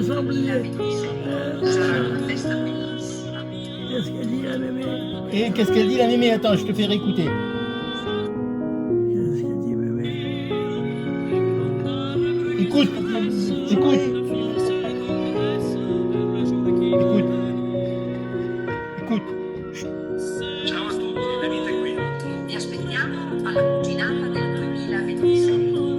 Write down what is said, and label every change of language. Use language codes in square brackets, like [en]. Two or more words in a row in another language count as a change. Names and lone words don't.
[fr] Qu'est-ce qu'elle dit la mémé? Et qu'est-ce qu'elle dit la mémé? Attends, je te fais réécouter. Qu'est-ce qu'elle dit mémé? Écoute, écoute, écoute, écoute. [it] Ciao a tutti, venite qui. Vi aspettiamo alla cucinata del 2026.